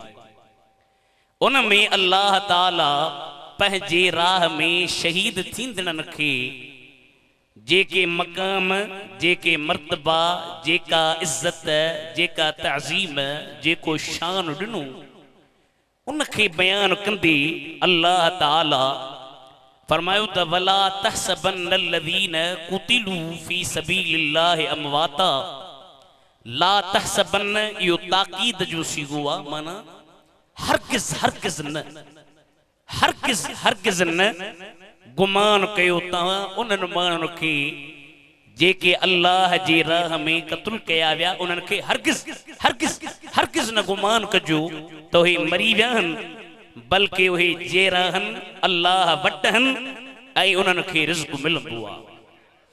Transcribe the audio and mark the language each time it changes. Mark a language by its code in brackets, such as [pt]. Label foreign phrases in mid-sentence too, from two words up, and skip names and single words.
[sd] उन में अल्लाह ताला पंहिंजे राह में शहीद थींदड़नि खे जेके मक़ाम, जेके मर्तबा, जेका इज़्ज़त, जेका तअज़ीम, जेको शान ॾिनो उन खे बयान कंदे अल्लाह ताला फरमायो त [ar] ولا تحسبن الذين قتلوا في سبيل الله أمواتا، لا تحسبن, [sd] इहो ताकीद जो सीगो आहे, माना हरगिज़ हरगिज़ न, हरगिज़ हरगिज़ न गुमान कयो तव्हां उन्हनि माण्हुनि खे जेके अल्लाह जी राह में क़त्ल कया विया, उन्हनि खे हरगिज़ हरगिज़ हरगिज़ न गुमान कजो त उहे मरी विया आहिनि, बल्कि उहे जेरा आहिनि, अल्लाह वटि आहिनि ऐं उन्हनि खे रिज़्क़ मिलंदो आहे।